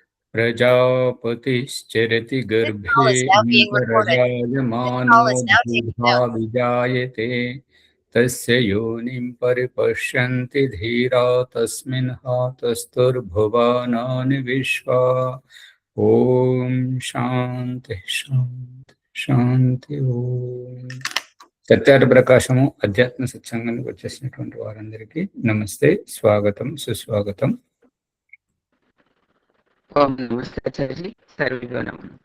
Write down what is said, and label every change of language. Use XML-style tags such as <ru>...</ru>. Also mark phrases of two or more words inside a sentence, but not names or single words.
<sa>प्रजापतिश्चरति</sa> <en>This</en> <sa>गर्भे</sa> <en>call is now being recorded. This</en> <sa>इन्द्रराजमानो</sa> <en>call is now taken</en> <sa>बहुधा</sa> <en>down.</en> <sa>विजायते तस्य योनिं परिपश्यन्ति धीरा तस्मिन् हातस्तुर्भुवनानि विश्वा। ఓం శాంతి శాంతి శాంతి.</sa> <te>ఓం సత్యార్థ ప్రకాశము అధ్యాత్మ సత్సంగానికి వచ్చేసినటువంటి వారందరికీ నమస్తే, స్వాగతం, సుస్వాగతం. ఓం నమస్తే ఆచార్యజీ,</te> <sa>సర్వేభ్యో నమః.</sa>